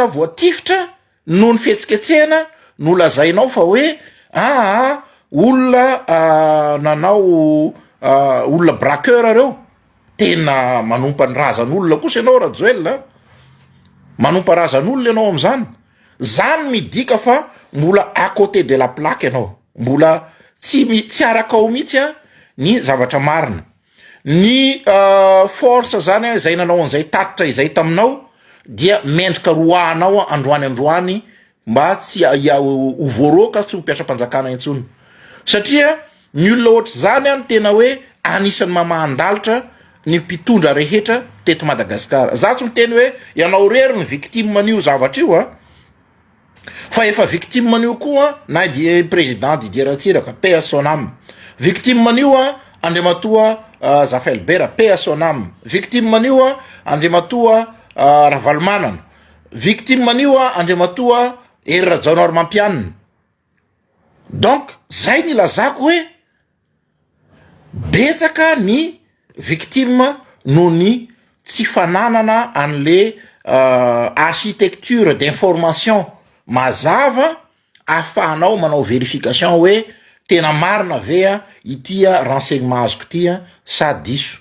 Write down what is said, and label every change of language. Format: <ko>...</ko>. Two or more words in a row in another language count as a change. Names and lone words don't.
<mg>voatifitra no ny fihetsiketsehana no lazainao fa hoe olona nanao olona braqueur reo tena manompa ny razan'olona kosa ianao Rajoelina manompa razan'olona ianao am'zany zany midika fa mbola</mg> <fr>à côté de la plaque</fr> <mg>ianao mbola tsy arakao mihitsy ny zavatra marina ny force zany zay nanao an'izay tatitra izay taminao dia mendrika roahanao androany mba tsy ho voaroka tsy ho mpiasa-panjakana intsony satria ny olona ohatry zany ny tena hoe anisan'ny mamandalitra ny mpitondra rehetra teto Madagasikara za tsy miteny hoe ianao rery ny victime manio zavatra io fa efa victime manio koa na di président Didier Ratsiraka</mg> <fr>paix à son âme</fr> <mg>victime manio andriamatoa Zafelbera</mg> <fr>paix à son âme</fr> <mg>victime manio andriamatoa Ravalomanana victime manio andriamatoa Hery Rajaonarimampianina donc zay ny lazako hoe betsaka ny victime no ny tsy fananana an'le</mg> <fr>architecture d'information</fr> <mg>mazava afahanao manao vérification hoe tena marina ve a ity renseignement azoko ity sa diso.</mg>